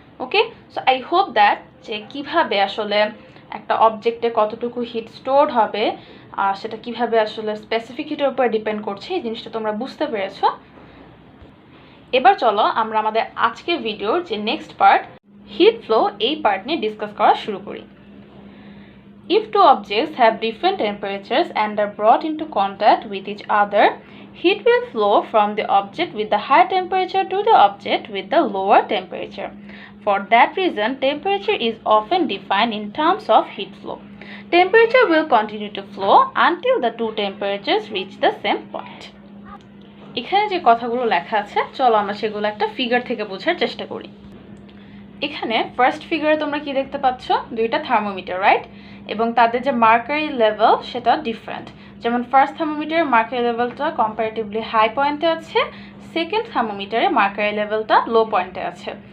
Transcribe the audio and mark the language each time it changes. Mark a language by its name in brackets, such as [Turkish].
[Bangla] Okay, so I hope that যে কীভাবে আসলে একটা অবজেক্টে কতটুকু হিট স্টোরড হবে সেটা কিভাবে আসলে স্পেসিফিক হিটের উপর ডিপেন্ড করছে এই জিনিসটা তোমরা বুঝতে পেরেছো। এবার চলো আমরা আমাদের আজকের ভিডিওর যে নেক্সট পার্ট হিট ফ্লো এই পার্ট নিয়ে ডিসকাস করা শুরু করি। [English] If two objects have different temperatures and are brought into contact with each other, heat will flow from the object with the higher temperature to the object with the lower temperature. For that reason, temperature is often defined in terms of heat flow. Temperature will continue to flow until the two temperatures reach the same point. [Bangla] এখানে যে কথাগুলো লেখা আছে চলো আমরা সেগুলো একটা figure থেকে বোঝার চেষ্টা করি। এখানে ফার্স্ট ফিগারে তোমরা কি দেখতে পাচ্ছ, দুইটা থার্মোমিটার, রাইট? এবং তাদের যে মার্কারি লেভেল সেটা ডিফারেন্ট। যেমন ফার্স্ট থার্মোমিটারের মার্কারি লেভেলটা কম্পারেটিভলি হাই পয়েন্টে আছে, সেকেন্ড থার্মোমিটারে মার্কারি লেভেলটা লো পয়েন্টে আছে।